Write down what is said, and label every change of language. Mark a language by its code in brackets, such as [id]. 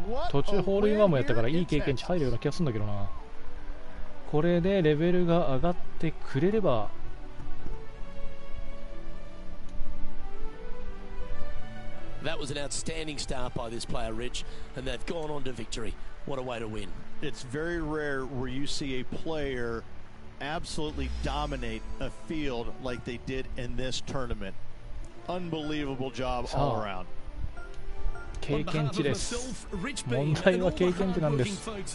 [ja] 途中ホールインワンもやったからいい経験値入るような気がするんだけどな。これでレベルが上がってくれれば。 [en] That was an outstanding start by this player, Rich, and they've gone on to victory. What a way to win. It's very rare where you see a player absolutely dominate a field like they did in this tournament. Unbelievable job all around. [ja] 経験値です。問題は経験値なんです。